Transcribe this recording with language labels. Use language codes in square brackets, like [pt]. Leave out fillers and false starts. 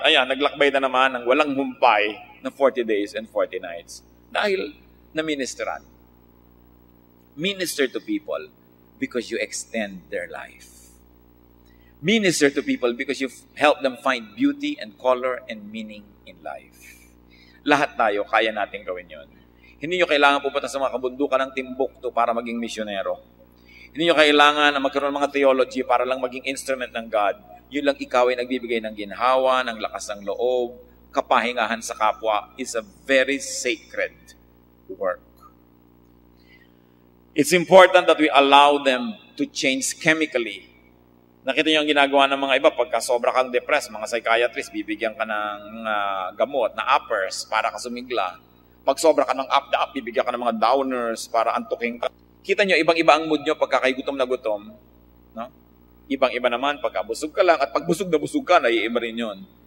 [tl] Ayan, naglakbay na naman ng walang humpay na [en] 40 days and 40 nights. [tl] Dahil na-ministeran. [en] Minister to people because you extend their life. Minister to people because you help them find beauty and color and meaning in life. [tl] Lahat tayo, kaya natin gawin yon. Hindi nyo kailangan pupunta sa mga kabundukan ng Timbuktu para maging misyonero. Hindi nyo kailangan na magkaroon ng mga theology para lang maging instrument ng God. Yun lang ikaw ay nagbibigay ng ginhawa, ng lakas ng loob, kapahingahan sa kapwa [en] is a very sacred work. It's important that we allow them to change chemically. [tl] Nakita niyo ang ginagawa ng mga iba, pagka sobra kang depressed, mga psychiatrist, bibigyan ka ng gamot na uppers para ka sumigla. Pag sobra ka ng up, bibigyan ka ng mga downers para antukin ka. Kita niyo, ibang-iba ang mood niyo pagka kay gutom na gutom. No? Ibang-iba naman pagka busog ka lang, at pag busog na busog ka, naiiba rin yun.